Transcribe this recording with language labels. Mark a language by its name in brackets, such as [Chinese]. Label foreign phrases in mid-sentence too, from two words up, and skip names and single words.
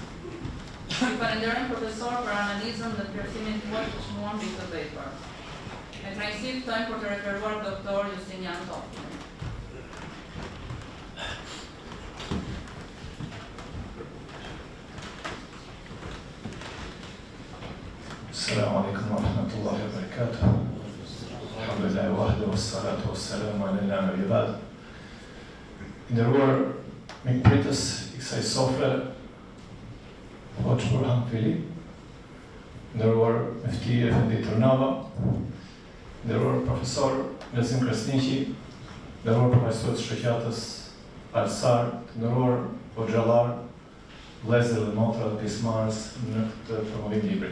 [Albanian] Ju falenderojmë profesor për analizën dhe plotësimin tuaj të çmuar mbi këtë vepër. Me kënaqësi ftojmë për të referuar doktor Justinian Topi. [Arabic] السلام عليكم ورحمة الله وبركاته. الحمد لله وحده والصلاة والسلام على النبي بعد. [Albanian] Nderuar mikpritës I kësaj sofre, Hoxh Burhan Fili, nderuar Mufti Efendi Turnava, nderuar profesor Lezim Kresniqi, nderuar profesorët shoqatës Alsar, nderuar hoxhallar, vëllezër dhe motra të pjesëmarrës në këtë promovim libri.